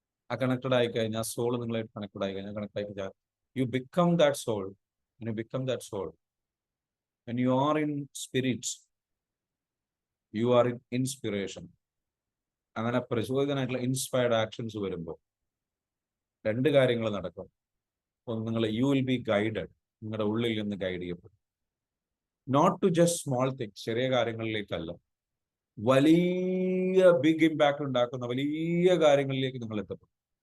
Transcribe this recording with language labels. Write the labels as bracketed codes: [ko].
[ml] ആ കണക്റ്റഡ് ആയി കഴിഞ്ഞാൽ സോൾ നിങ്ങളായിട്ട് കണക്റ്റഡ് ആയി കഴിഞ്ഞാൽ കണക്ട് ആയി കഴിഞ്ഞാൽ [en] You become that soul. You become that soul when you are in spirit, you are in inspiration. [ml] അങ്ങനെ പ്രചോദിതനായിട്ടുള്ള ഇൻസ്പയർഡ് ആക്ഷൻസ് വരുമ്പോൾ രണ്ട് കാര്യങ്ങൾ നടക്കും. ഒന്ന്, നിങ്ങൾ [en] you will be guided, [ml] നിങ്ങളുടെ ഉള്ളിൽ നിന്ന് ഗൈഡ് ചെയ്യപ്പെടും. [en] not to just small things, [ml] ചെറിയ കാര്യങ്ങളിലേക്കല്ല, വലിയ ബിഗ് ഇമ്പാക്ട് ഉണ്ടാക്കുന്ന വലിയ കാര്യങ്ങളിലേക്ക് നിങ്ങൾ എത്തപ്പെടും.